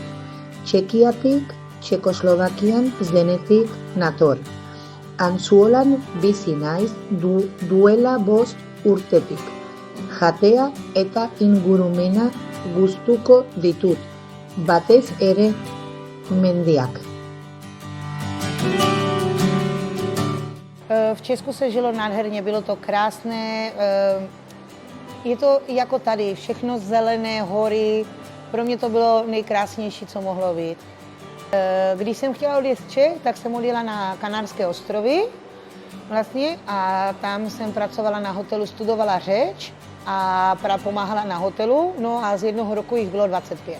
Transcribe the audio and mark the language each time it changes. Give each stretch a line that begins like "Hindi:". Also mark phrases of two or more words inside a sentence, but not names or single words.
Basque: Txekiatik, Txekoslovakian zenetik nator. Antzuolan bizi naiz duela 5 urtetik. Jatea eta ingurumena gustuko ditut, batez ere mendiak.
Czech: V Česku se žilo nádherně, bylo to krásné. Je to jako tady, všechno zelené, hory. Pro mě to bylo nejkrásnější, co mohlo být. Když jsem chtěla odjet z Čech, tak jsem odjela na Kanárské ostrovy vlastně a tam jsem pracovala na hotelu, studovala řeč a pomáhala na hotelu, no a z jednoho roku jich bylo 25.